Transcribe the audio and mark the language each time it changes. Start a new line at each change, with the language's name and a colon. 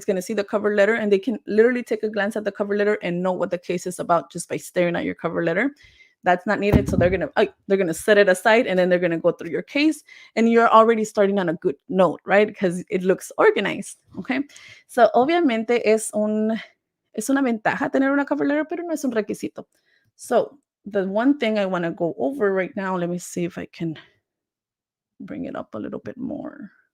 English: It's going to see the cover letter, and they can literally take a glance at the cover letter and know what the case is about just by staring at your cover letter. That's not needed, so they're gonna set it aside, and then they're gonna go through your case, and you're already starting on a good note, right? Because it looks organized, okay? So
Spanish: obviamente es una ventaja tener una cover letter, pero no es un requisito.
English: So the one thing I want to go over right now, let me see if I can bring it up a little bit more.